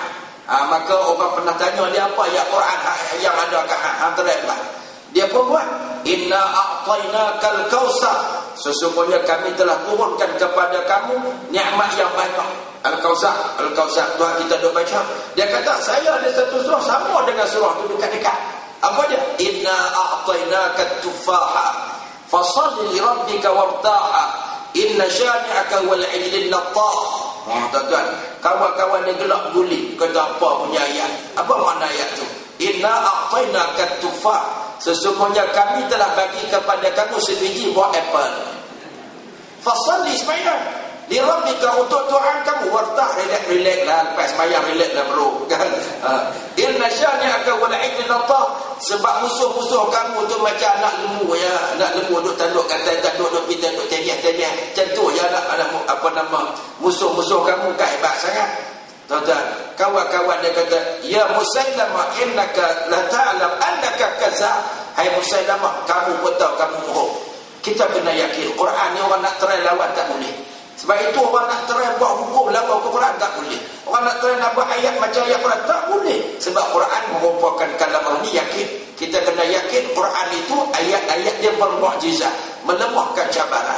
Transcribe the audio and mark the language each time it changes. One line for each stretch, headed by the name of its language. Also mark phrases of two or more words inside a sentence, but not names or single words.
Malay: Maka orang pernah tanya dia apa ayat Quran yang ada kat antara. Dia pun buat.
Arabic: إنا أعطيناك الكوثر.
Malay: Sesungguhnya kami telah turunkan kepada kamu nikmat yang banyak. Al-Kautsar Tuhan kita duk baca. Dia kata saya ada satu surah sama dengan surah tu dekat-dekat. Apa dia?
Arabic: إنا أعطيناك التفاحة فصل لربك وارتع إن شانئك ول عيل لتة.
Malay: Tuan-tuan, kawan-kawan yang gelak guli kata apa punya ayat? Apa makna ayat tu?
Arabic: إنا أعطيناك التفاحة.
Malay: Sesungguhnya kami telah bagi kepada kamu sebiji buah apple. Fasalli sembahyang
Arabic: لربك,
Malay: untuk Tuhan kamu, wartah, relax lah, lepas sembahyang relax lah bro kan.
Arabic: إن شانئك ول عيل لتة.
Malay: Sebab musuh-musuh kamu tu macam anak lembu ya. Anak lembu duk tanduk katai, tanduk duk pindah, duk tengah-tengah. Macam tu ya apa nama musuh-musuh kamu kan hebat sangat. Tuan-tuan, kawan-kawan dia kata,
Arabic: يا مسيلمة إنك لتعلم أنك كذاب.
Malay: Hai Musailamah, kamu pun tahu kamu bohong. Kita kena yakin Quran ni orang nak try lawan tak boleh. Sebab itu orang nak try buat hukum lawan Quran tak boleh. Orang nak try nak buat ayat macam ayat Quran tak boleh. Sebab Quran merupakan kalam Allah ni yakin. Kita kena yakin Quran itu ayat-ayat dia bermukjizat, melemahkan cabaran.